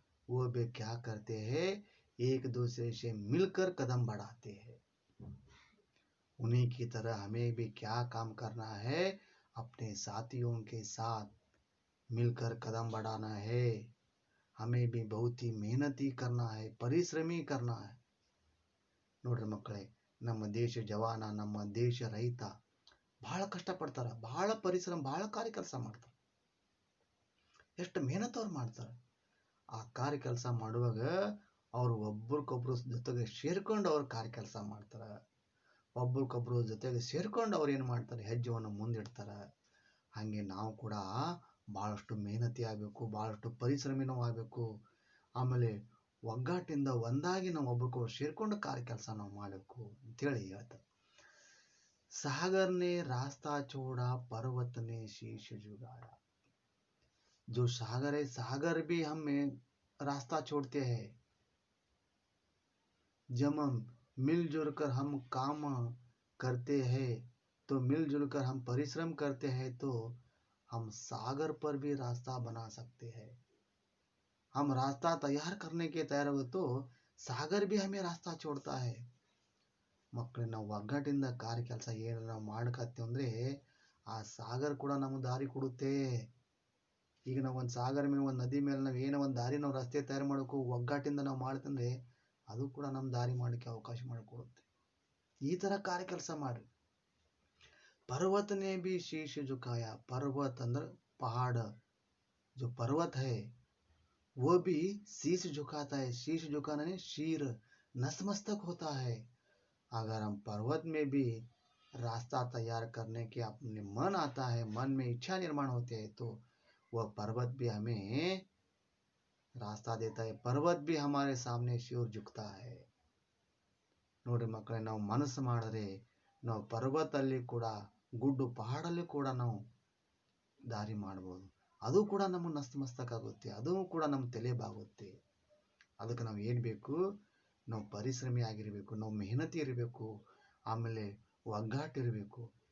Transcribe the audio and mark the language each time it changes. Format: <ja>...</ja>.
<hi>वो भी क्या करते हैं, एक दूसरे से मिलकर कदम बढ़ाते हैं. उन्हीं की तरह हमें भी क्या काम करना है, अपने साथियों के साथ मिलकर कदम बढ़ाना है. हमें भी बहुत ही मेहनती करना है, परिश्रमी करना है.</hi> <kn>ನೋಡ್ರಿ ಮಕ್ಕಳೇ, ನಮ್ಮ ದೇಶ ಜವಾನ, ನಮ್ಮ ದೇಶ ರೈತ ಬಹಳ ಕಷ್ಟಪಡ್ತಾರೆ, ಬಹಳ ಪರಿಶ್ರಮ, ಬಹಳ ಕಾರ್ಯ ಕೆಲಸ ಮಾಡ್ತಾರೆ. ಎಷ್ಟು ಮೆಹನತ್ ಅವ್ರು ಮಾಡ್ತಾರೆ. ಆ ಕಾರ್ಯ ಕೆಲಸ ಮಾಡುವಾಗ ಅವರು ಒಬ್ರಿಗೊಬ್ರು ಜೊತೆಗೆ ಸೇರ್ಕೊಂಡು ಅವ್ರು ಕಾರ್ಯ ಕೆಲಸ ಮಾಡ್ತಾರೆ. ಒಬ್ರಿಗೊಬ್ರು ಜೊತೆಗೆ ಸೇರ್ಕೊಂಡು ಅವ್ರು ಏನು ಮಾಡ್ತಾರೆ, ಹೆಜ್ಜೆಯನ್ನು ಮುಂದಿಡ್ತಾರೆ. ಹಾಗೆ ನಾವು ಕೂಡ ಭಾಳಷ್ಟು ಮೆಹನತಿ ಆಗಬೇಕು, ಭಾಳಷ್ಟು ಪರಿಶ್ರಮಿನೂ ಆಗಬೇಕು. ಆಮೇಲೆ ಒಗ್ಗಟ್ಟಿಂದ ಒಂದಾಗಿ ನಾವು ಒಬ್ರಿಗೊಬ್ರು ಸೇರ್ಕೊಂಡು ಕಾರ್ಯ ಕೆಲಸ ನಾವು ಮಾಡಬೇಕು ಅಂತೇಳಿ ಹೇಳ್ತಾರೆ.</kn> <hi>सागर ने रास्ता छोड़ा, पर्वत ने शीश झुकाया. जो सागर है, सागर भी हमें रास्ता छोड़ते हैं. जब हम मिलजुल कर हम काम करते हैं, तो मिलजुल कर हम परिश्रम करते हैं, तो हम सागर पर भी रास्ता बना सकते हैं. हम रास्ता तैयार करने के तैयार हो तो सागर भी हमें रास्ता छोड़ता है.</hi> <kn>ಮಕ್ಕಳು, ನಾವು ಒಗ್ಗಟ್ಟಿಂದ ಕಾರ್ಯ ಕೆಲಸ ಏನು ನಾವು ಮಾಡ್ಕತ್ತೀವಿ ಅಂದರೆ ಆ ಸಾಗರ ಕೂಡ ನಮಗೆ ದಾರಿ ಕೊಡುತ್ತೆ. ಈಗ ನಾವು ಒಂದು ಸಾಗರ ಮೇಲೆ, ಒಂದು ನದಿ ಮೇಲೆ ನಾವು ಏನೋ ಒಂದು ದಾರಿ, ನಾವು ರಸ್ತೆ ತಯಾರು ಮಾಡೋಕ್ಕೂ ಒಗ್ಗಟ್ಟಿಂದ ನಾವು ಮಾಡ್ತಂದ್ರೆ ಅದು ಕೂಡ ನಮ್ಮ ದಾರಿ ಮಾಡೋಕ್ಕೆ ಅವಕಾಶ ಮಾಡಿಕೊಡುತ್ತೆ. ಈ ಥರ ಕಾರ್ಯ ಕೆಲಸ ಮಾಡಿರಿ.</kn> <hi>पर्वतने भी शीश झुकाया. पर्वत अंदर पहाड़, जो पर्वत है वो भी शीश झुकाता है. शीश झुकाना नहीं, शीर नतमस्तक होता है. अगर हम पर्वत में भी रास्ता तैयार करने के अपने मन आता है, मन में इच्छा निर्माण होते हैं, तो वह पर्वत भी हमें रास्ता देता है. पर्वत भी हमारे सामने सिर झुकता है.</hi> <kn>ನೋಡ್ರಿ ಮಕ್ಕಳೇ, ನಾವು ಮನಸ್ಸು ಮಾಡಿದ್ರೆ ನಾವು ಪರ್ವತಲ್ಲಿ ಕೂಡ, ಗುಡ್ಡು ಪಹಾಡಲ್ಲಿ ಕೂಡ ನಾವು ದಾರಿ ಮಾಡ್ಬೋದು. ಅದು ಕೂಡ ನಮಗೆ ನಸ್ತಮಸ್ತಕ ಆಗುತ್ತೆ, ಅದು ಕೂಡ ನಮ್ಮ ತಲೆ ಬಾಗುತ್ತೆ. ಅದಕ್ಕೆ ನಾವು ಏನು ಬೇಕು, ನಾವು ಪರಿಶ್ರಮಿ ಆಗಿರಬೇಕು, ನಾವು ಮೆಹನತಿ ಇರಬೇಕು, ಆಮೇಲೆ ಒಗ್ಗಟ್ಟಿರಬೇಕು.</kn>